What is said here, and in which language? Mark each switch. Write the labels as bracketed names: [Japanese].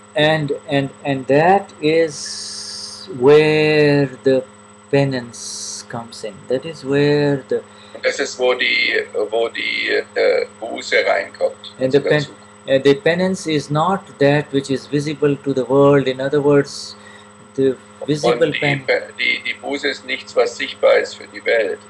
[English] And that is where the penance comes in. That is where the [German] Und das ist, wo die Buße reinkommt. [English] And the penance is not that which is visible to the world. In other words, the visible [German] Und [English] penance. [German] die Buße ist nichts, was sichtbar ist für die Welt.